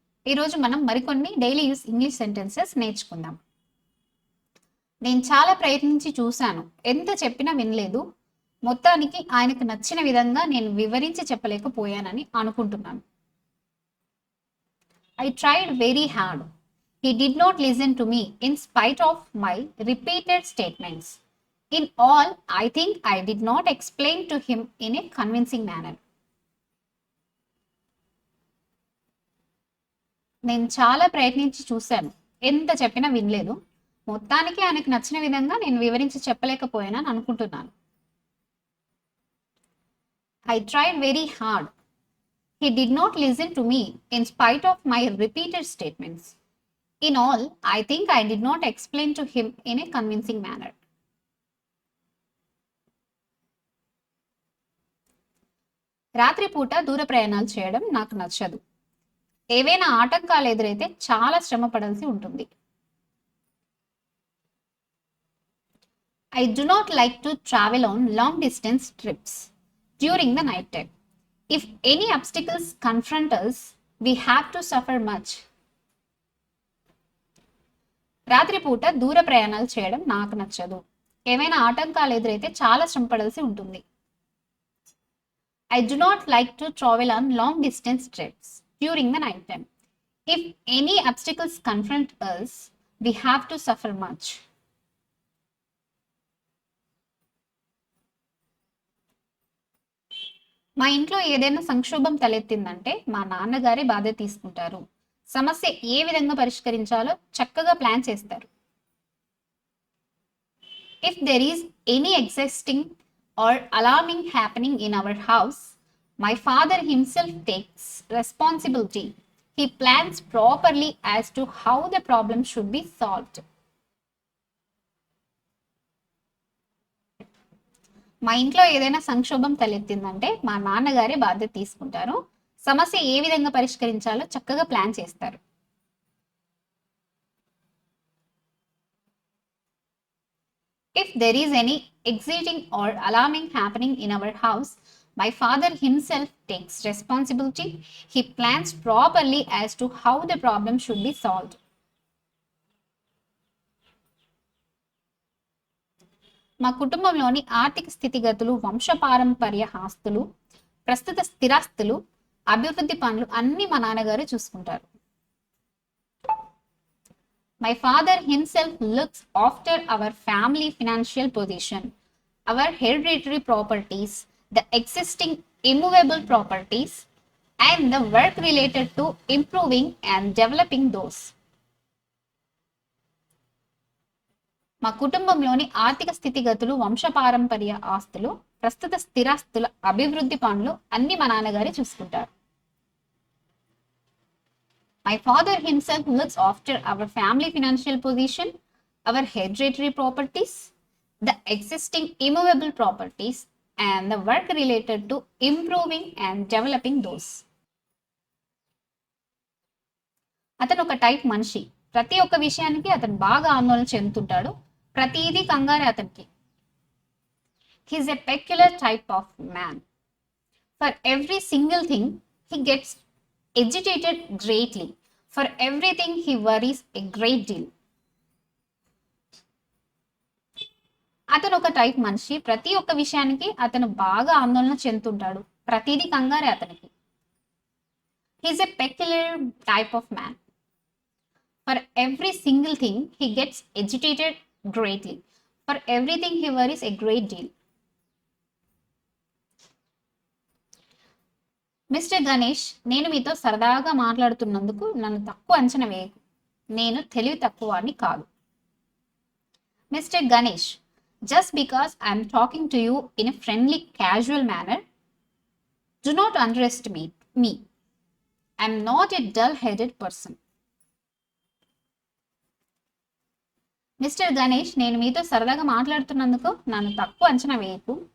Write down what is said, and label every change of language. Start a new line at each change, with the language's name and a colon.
Telugu: ఈరోజు మనం మరికొన్ని డైలీ యూస్ ఇంగ్లీష్ సెంటెన్సెస్ నేర్చుకుందాం. నేను చాలా ప్రయత్నించి చూశాను, ఎంత చెప్పినా వినలేదు. మొత్తానికి ఆయనకు నచ్చిన విధంగా నేను వివరించి చెప్పలేకపోయానని అనుకుంటున్నాను.
English: I tried very hard. He did not listen to me in spite of my repeated statements. In all, I think I did not explain to him in a convincing manner.
Telugu: నేను చాలా ప్రయత్నించి చూశాను, ఎంత చెప్పినా వినలేదు. మొత్తానికి ఆయనకు నచ్చిన విధంగా నేను వివరించి చెప్పలేకపోయానని అనుకుంటున్నాను.
English: I tried very hard. He did not listen to me in spite of my repeated statements. In all, I think I did not explain to him in a convincing manner.
Telugu: రాత్రిపూట దూర ప్రయాణాలు చేయడం నాకు నచ్చదు. ఏవైనా ఆటంకాలు ఎదురైతే చాలా శ్రమ పడాల్సి ఉంటుంది.
English: I do not like to travel on long distance trips during the night time. If any obstacles confront us, we have to suffer much.
Telugu: రాత్రిపూట దూర ప్రయాణాలు చేయడం నాకు నచ్చదు. ఏవైనా ఆటంకాలు ఎదురైతే చాలా శ్రమ పడాల్సి ఉంటుంది.
English: I do not like to travel on long distance trips during the night time. If any obstacles confront us, we have to suffer much.
Telugu: మా ఇంట్లో ఏదైనా సంక్షోభం తలెత్తిందంటే మా నాన్నగారే బాధ్యత తీసుకుంటారు. సమస్య ఏ విధంగా పరిష్కరించాలో చక్కగా ప్లాన్ చేస్తారు.
English: If there is any existing or alarming happening in our house, my father himself takes responsibility. He plans properly as to how the problem should be solved.
Telugu: మా ఇంట్లో ఏదైనా సంక్షోభం తలెత్తిందంటే మా నాన్నగారే బాధ్యత తీసుకుంటారు. సమస్య ఏ విధంగా పరిష్కరించాలో చక్కగా ప్లాన్ చేస్తారు.
English: If there is any exciting or alarming happening in our house, my father himself takes responsibility. He plans properly as to how the problem should be solved.
Telugu: మా కుటుంబంలోని ఆర్థిక స్థితిగతులు, వంశపారంపర్య ఆస్తులు, ప్రస్తుత స్థిరాస్తులు, అభివృద్ధి పనులు అన్ని మా నాన్నగారు చూసుకుంటారు.
English: My father himself looks after our family financial position, our hereditary properties, the existing immovable properties, and the work related to improving and developing those.
Telugu: మా కుటుంబంలోని ఆర్థిక స్థితిగతులు, వంశపారంపర్య ఆస్తులు, ప్రస్తుత స్థిరాస్తుల అభివృద్ధి పనులు అన్ని మా నాన్నగారే చూసుకుంటారు.
English: My father himself looks after our family financial position, our hereditary properties, the existing immovable properties, and the work related to improving and developing those.
Telugu: అతను ఒక టైప్ మనిషి. ప్రతి ఒక్క విషయానికి అతను బాగా ఆందోళన చెందుతుంటాడు. ప్రతిదీ కంగారే అతనికి.
English: He is a peculiar type of man. For every single thing, he gets agitated greatly. For everything, he worries a great deal.
Telugu: అతను ఒక టైప్ మనిషి. ప్రతి ఒక్క విషయానికి అతను బాగా ఆందోళన చెందుతుంటాడు. ప్రతిదీ కంగారే అతనికి.
English: He is a peculiar type of man. For every single thing, he gets agitated greatly. For everything, he worries a great deal.
Telugu: Mister Ganesh, నేను మీతో సరదాగా మాట్లాడుతున్నందుకు నన్ను తక్కువ అంచనా వేయకు. నేను తెలివి తక్కువ అని కాదు.
English: Mister Ganesh, just because I am talking to you in a friendly, casual manner, do not underestimate me. I am not a dull-headed person.
Telugu: Mister Ganesh, నేను మీతో సరదాగా మాట్లాడుతున్నందుకు నన్ను తక్కువ అంచనా వేయకు.